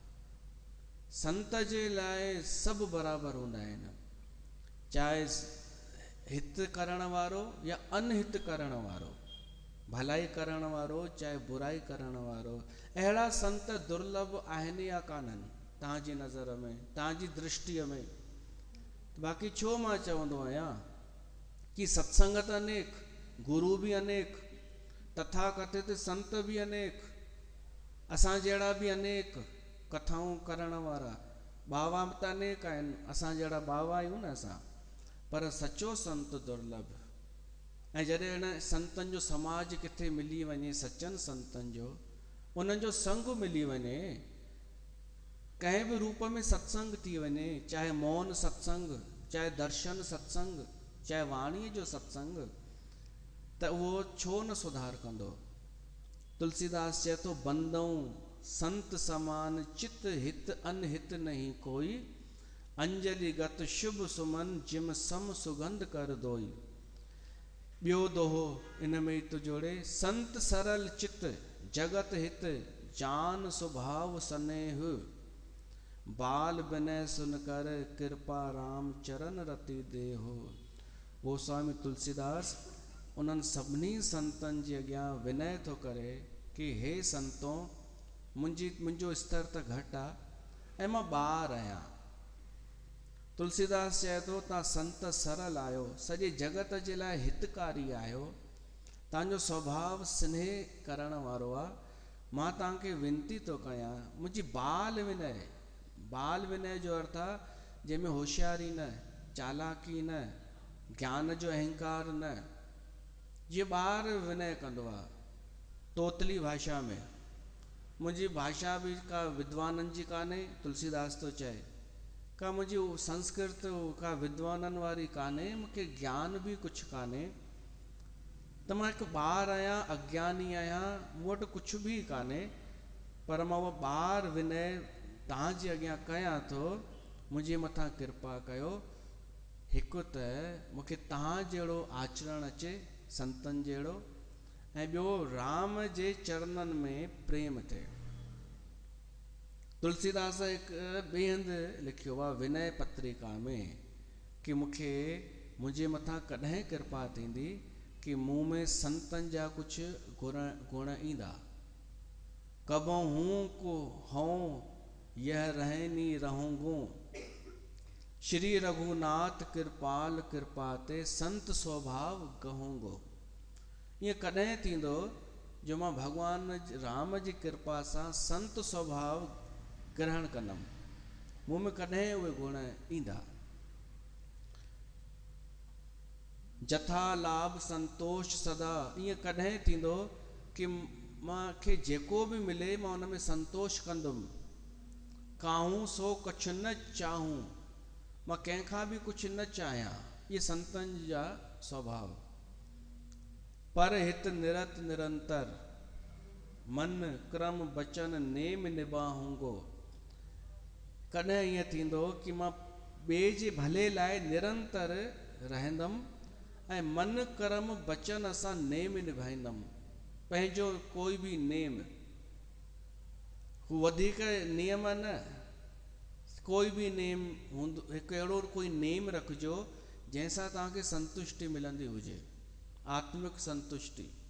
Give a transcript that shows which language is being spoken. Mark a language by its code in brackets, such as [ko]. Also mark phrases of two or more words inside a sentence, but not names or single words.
[sd] संत जे लाइ सभु बराबरि हूंदा आहिनि, चाहे हित करण वारो या अनहित करण वारो, भलाई करण वारो चाहे बुराई करण वारो, अहिड़ा संत दुर्लभ आहिनि या कान्हनि तव्हांजी नज़र में, तव्हांजी दृष्टिअ में? बाक़ी छो मां चवंदो आहियां कि सत्संग त अनेक, गुरु भी अनेक, तथाकथित संत भी अनेक, असां जहिड़ा भी अनेक कथाऊं करण वारा, बावा त अनेक आहिनि, असां जहिड़ा बावा आहियूं न असां, पर सचो संत दुर्लभ। ऐं जॾहिं हिन संतनि जो समाज किथे मिली वञे, सचनि संतनि जो, उन्हनि जो संग मिली वञे, कंहिं बि रूप में सत्संग थी वञे, चाहे मौन सत्संग, चाहे दर्शन सत्संग, चाहे वाणीअ जो सत्संग, त उहो छो न सुधार कंदो? तुलसीदास चए थो, [awa] बंदऊं संत समान चित हित अनहित नहीं कोई, अंजलि गत शुभ सुमन जिम सम सुगंध कर दोई। [sd] ॿियो दोहो इन में ई तो जोड़े, [awa] संत सरल चित जगत हित जान स्वभाव स्नेह, बाल विनय सुन कर कृपा राम चरण रति देहो। [sd] वो स्वामी तुलसीदास उन्हनि सभिनी संतनि जे अॻियां विनय थो करे कि हे संतो, मुंहिंजो स्तर त घटि आहे ऐं मां ॿार आहियां। तुलसीदास चए थो, तव्हां संत सरल आहियो, सॼे जगत जे लाइ हितकारी आहियो, तव्हांजो स्वभाव स्नेह करण वारो आहे, मां तव्हांखे विनती थो कयां, मुंहिंजी बाल विनय, बाल विनय जो अर्थ आहे जंहिंमें होशियारी न, चालाकी न, ज्ञान जो अहंकार न, जीअं ॿार विनय कंदो आहे तोतली भाषा में। मुंहिंजी भाषा भी का विद्वाननि जी कान्हे, तुलसीदास तो चए, का मुंहिंजी संस्कृत का विद्वाननि वारी कान्हे, मूंखे ज्ञान भी कुझु कान्हे, त मां हिकु ॿार आहियां, अज्ञानी आहियां, मूं वटि कुझु भी कान्हे, पर मां उहो ॿार विनय तव्हांजे अॻियां कयां थो, मुंहिंजे मथां कृपा कयो। हिकु त मूंखे तव्हां जहिड़ो आचरण अचे, संतनि जहिड़ो, ऐं ॿियो राम जे चरणनि में प्रेम थिए। तुलसीदास हिकु ॿिए हंधि लिखियो आहे विनय पत्रिका में कि मूंखे मुंहिंजे मथां कॾहिं कृपा थींदी कि मूं में संतनि जा कुझु गुण ईंदा। [awa] कबों हूं को हों यह रहनी रहूंगो, श्री रघुनाथ कृपाल कृपाते संत स्वभाव कहूंगो। [sd] ये कॾहिं थींदो जो मां भगवान राम जी कृपा सां संत स्वभाव ग्रहण कंदमि, मूं में कॾहिं उहे गुण ईंदा। [awa] जथा लाभ संतोष सदा, [sd] ईअं कॾहिं थींदो कि मूंखे जेको भी मिले मां उन में संतोष कंदुमि। [awa] काहूं सो कुझु न चाहूं, [sd] मां कंहिंखां भी कुझु न चाहियां, ये संतनि जा स्वभाव। [awa] पर हित निरत निरंतर, मन क्रम बचन नेम निभाऊंगो। [sd] कॾहिं ईअं थींदो कि मां ॿिए जे भले लाइ निरंतर रहंदमि ऐं मन कर्म बचन सां नेम निभाईंदमि। पंहिंजो कोई भी नेम, हू वधीक नियम न, कोई भी नेम हूंदो, हिकु अहिड़ो कोई नेम रखिजो जंहिंसां तव्हांखे संतुष्टि मिलंदी हुजे, आत्मिक संतुष्टि।